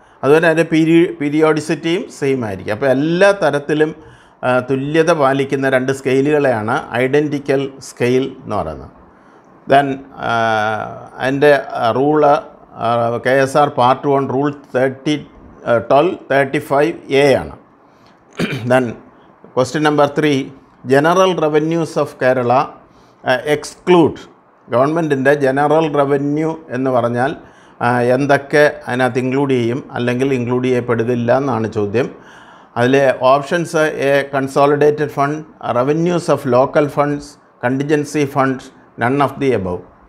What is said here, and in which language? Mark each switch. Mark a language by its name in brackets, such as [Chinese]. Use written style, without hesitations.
[Malayalam] അതുപോലെ അതിൻ്റെ പീരിയോഡിസിറ്റിയും സെയിം ആയിരിക്കും. അപ്പോൾ എല്ലാ തരത്തിലും തുല്യത പാലിക്കുന്ന രണ്ട് സ്കെയിലുകളെയാണ് ഐഡൻറ്റിക്കൽ സ്കെയിൽ എന്ന് പറയുന്നത്. ദെൻ അതിൻ്റെ rule KSR part 1 rule 1235(a) ആണ്. [English] Then Question number 3. General revenues of Kerala exclude. [Malayalam] ഗവൺമെൻറ്റിൻ്റെ ജനറൽ റവന്യൂ എന്ന് പറഞ്ഞാൽ എന്തൊക്കെ അതിനകത്ത് ഇൻക്ലൂഡ് ചെയ്യും അല്ലെങ്കിൽ ഇൻക്ലൂഡ് ചെയ്യപ്പെടുകയില്ല എന്നാണ് ചോദ്യം. അതിൽ options: A consolidated fund, revenues of local funds, contingency fund, [English] None of the above.